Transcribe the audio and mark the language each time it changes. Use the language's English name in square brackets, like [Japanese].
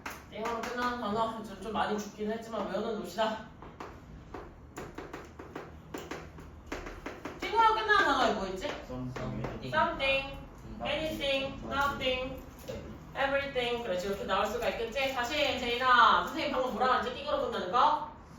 [Korean] 띵으로 끝나는 단어 좀 많이 죽긴 했지만 외워는 놉시다. 띵으로 끝나는 단어에 뭐 있지? [English] Something, anything, nothing, everything. [Korean] 그렇지, 이렇게 나올 수가 있겠지? 다시 제이나 선생님 방금 뭐라 그랬지? 띵으로 끝나는 거?